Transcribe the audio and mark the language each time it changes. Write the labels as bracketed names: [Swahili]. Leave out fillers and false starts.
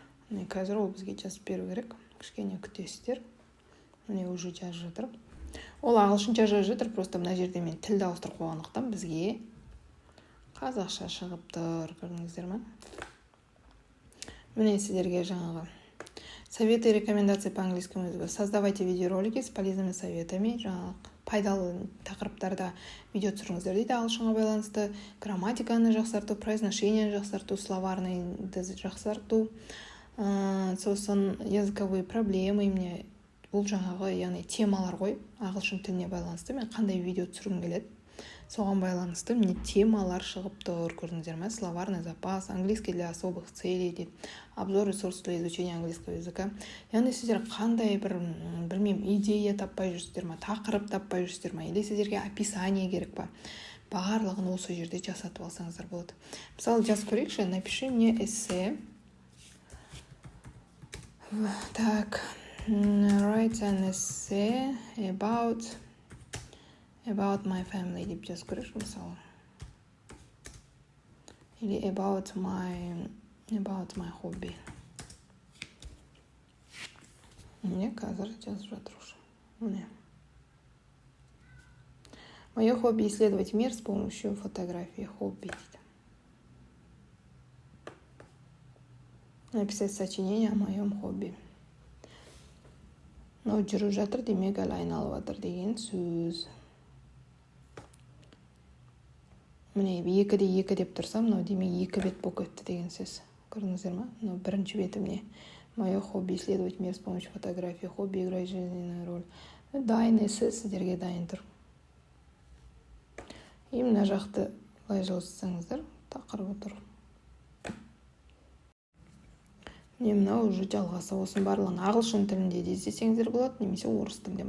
[Kazakh] Міне қазір ол бізге жазып беру керек. Кішкене күтесіздер. Міне уже жазып жатыр. Ол ағылшынша жазып жатыр, просто мына жерде мен тілді ауыстырып қойғандықтан бізге қазақша шығып тұр. Көрдіңіздер ме? Міне сіздерге жаңағы [Russian] советы и рекомендации по английскому языку. Создавайте видеоролики с полезными советами. [Kazakh] Жаңағы пайдалы тақырыптарда видео түсіріңіздер дейді, ағылшынға байланысты. Грамматиканы жақсарту, произношениені жақсарту, словарныйды жақсарту. [Russian] Сосын языковые проблемы. [Kazakh] Міне бұл жаңағы, яғни темалар ғой, ағылшын тіліне байланысты. Мен қандай видео түсіргім келеді, соған байланысты міне темалар шығып тұр. Көрдіңіздер ме? [Russian] Словарный запас, английский для особых целей дейді. Обзор ресурсов для изучения английского языка. [Kazakh] Яғни сіздер қандай білмеймін, идея таппай жүрсіздер ме, тақырып таппай жүрсіздер ме, или сіздерге описание керек па? Барлығын осы жерде жасатып алсаңыздар болады. Мысалы, жазып көрейікші, [Russian] напиши мне эссе. [English] Так, write an essay about my family [Kazakh] деп жазып көрейікші, мысалы. [English] Или about my hobby. [Kazakh] Міне қазір жазып жатыр уже. Міне. [Russian] Мое хобби исследовать мир с помощью фотографии. [Kazakh] Хобби дейді. [Russian] Написать сочинение о моем хобби. [Kazakh] Но жүріп жатыр, демек әлі айналып жатыр деген сөз. Міне 2-2 деп тұрсам, мынау демек 2 бет болып кетті деген сөз. Көрдіңіздер ме? Мынау бірінші беті міне. [Russian] Мое хобби исследовать мир с помощью фотографии. Хобби играть жизненную роль. [Kazakh] Дайын есі сіздерге дайын тұр. И мына жақты былай жылыстыңыздар, тақырыбы тұр. Міне мынау уже жалғасы, осын барлығын ағылшын тілінде де іздесеңіздер болады, немесе орыс тілінде.